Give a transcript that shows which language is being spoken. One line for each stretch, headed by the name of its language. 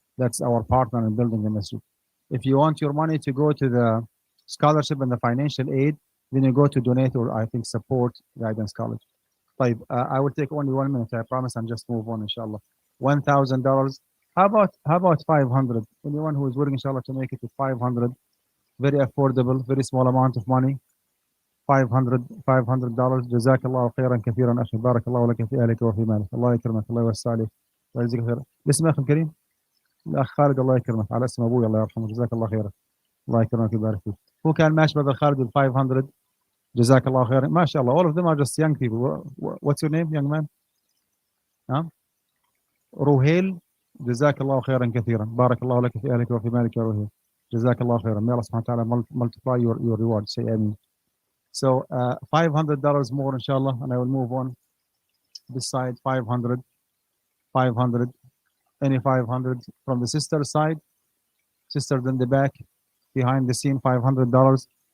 English: That's our partner in building the masjid. If you want your money to go to the scholarship and the financial aid, then you go to donate or I think support Guidance College. I will take only 1 minute, I promise, and just move on, inshallah. $1,000. How about 500? Anyone who is willing, inshallah, to make it to 500, very affordable, very small amount of money. 500 dollars.
Arabic: جزاك الله خيرا كثيرا اخي، بارك الله لك في اهلك وفي مالك، الله يكرمك، الله يوسع عليك ويجزيك خيرا. اسم اخي الكريم الاخ خالد، الله يكرمك، على اسم ابوي الله يرحمه، جزاك الله خيرا، الله يكرمك ويبارك فيك. هو كان ماشي بدل خالد بال 500. جزاك الله خيرا، ما شاء الله.
English: All of them are just young people. What's your name, young man?
Arabic: روهيل. جزاك الله خيرا كثيرا، بارك الله لك في اهلك وفي مالك يا روهيل، جزاك الله خيرا.
English: May Allah subhanahu wa ta'ala multiply your reward. Say amen. So $500 more, inshallah, and I will move on. This side, 500, 500, any 500 from the sister side, sisters in the back, behind the scene, $500.